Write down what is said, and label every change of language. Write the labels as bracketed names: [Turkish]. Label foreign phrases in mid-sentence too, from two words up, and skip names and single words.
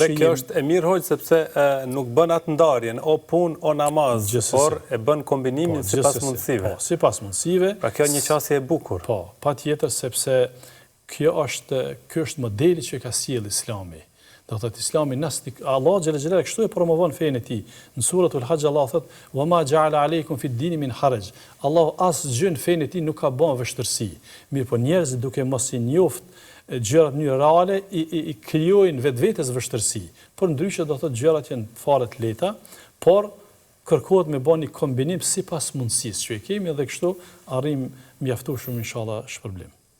[Albanian] kjo është e mirë hoqë sepse nuk bën atë ndarjen, o punë o namaz, por e bën kombinimin sipas mundësive. Po, sipas mundësive. Pra kjo një qasje e bukur. Po, patjetër sepse kjo është modeli që ka sjellë Islami. Do thotë Islami Allah xhela xhela kështu e promovon fenë e tij. Në suratul Hajj Allah thotë: [Arabic] "وما جعل عليكم في الدين من حرج." [Albanian] Allah asgjë në fenë e tij nuk ka bën vështirësi. Mirë, po njerëzit duke mos i njoft gjërat në reale i krijojnë vetvetes vështirësi. Por ndryshe do thotë gjërat janë fare të lehta, por kërkohet me bën një kombinim sipas mundësisë që e kemi dhe kështu arrim mjaftueshëm inshallah shpërblim.